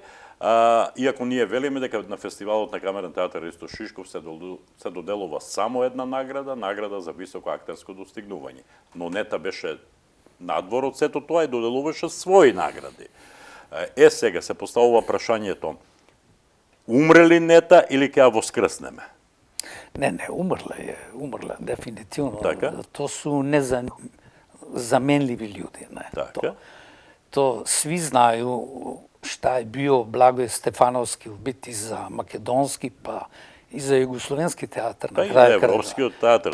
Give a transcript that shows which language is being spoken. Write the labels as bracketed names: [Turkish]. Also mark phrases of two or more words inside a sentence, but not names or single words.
[Macedonian] Иако ние велиме дека на фестивалот на Камерен театар Ристо Шишков се доделува само една награда за високо актерско достигнување. Но НЕТА беше надвор од сето тоа и доделуваше своји награди. Сега се поставува прашањето: умре ли НЕТА или ќе ја воскреснеме? Не, умрла, [Serbian] definitivno. [Macedonian] Така? [Serbian] To su nezamenljivi ljudi. To svi znaju šta je bio Blagoje Stefanovski u biti za makedonski, pa i za jugoslovenski teatr. Pa i za evropski teatr.